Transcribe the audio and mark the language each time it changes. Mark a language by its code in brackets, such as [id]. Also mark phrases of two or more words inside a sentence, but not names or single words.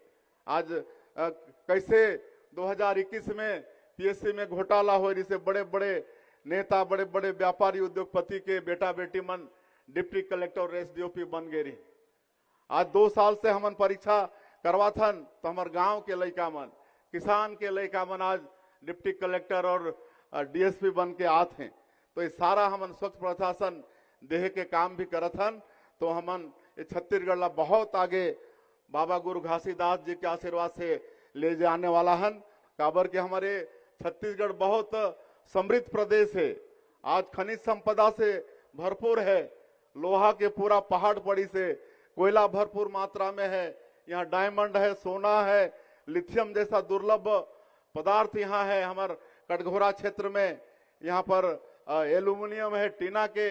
[hne] आज कैसे 2021 में पीएससी में घोटाला हो रही से बड़े बड़े नेता बड़े बड़े व्यापारी उद्योगपति के बेटा बेटी मन डिप्टी कलेक्टर और एसडीओपी बन गए रही। आज 2 साल से हमन परीक्षा करवाथन तो हमारे गांव के लड़का मन किसान के लड़का मन आज डिप्टी कलेक्टर और डीएसपी बन के आते हैं। तो ये सारा हमन स्वच्छ प्रशासन देह के काम भी करत हन। तो हमन ये छत्तीसगढ़ ला बहुत आगे बाबा गुरु घासीदास जी के आशीर्वाद से ले जाने वाला हन। काबर के हमारे छत्तीसगढ़ बहुत समृद्ध प्रदेश है। आज खनिज संपदा से भरपूर है। लोहा के पूरा पहाड़ पड़ी से कोयला भरपूर मात्रा में है। यहाँ डायमंड है, सोना है, लिथियम जैसा दुर्लभ पदार्थ यहाँ है। हमारे कटघोरा क्षेत्र में यहाँ पर एल्यूमिनियम है, टीना के